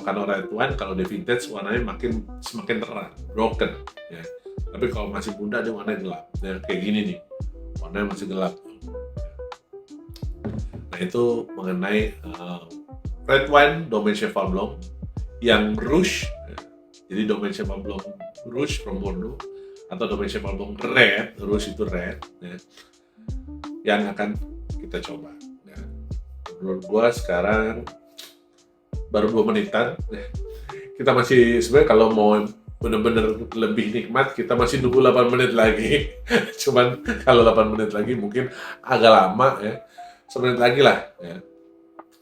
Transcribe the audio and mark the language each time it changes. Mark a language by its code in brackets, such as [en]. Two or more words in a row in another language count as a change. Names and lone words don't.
[id] Karena [en] red wine [id] kalau di vintage warnanya semakin terang, broken. Ya. Tapi kalau masih muda dia warnanya gelap. Ya, kayak gini nih, warnanya masih gelap. Nah itu mengenai [en] red wine [id] Domaine Cheval Blanc yang rouge. Ya. Jadi Domaine Cheval Blanc rouge from Bordeaux atau Domaine Cheval Blanc red, rouge itu red ya, yang akan kita coba ya. Menurut gua sekarang baru 2 menitan ya. Kita masih sebenarnya kalau mau bener-bener lebih nikmat kita masih nunggu 8 menit lagi. Cuman kalau 8 menit lagi mungkin agak lama ya, 1 menit lagi lah ya.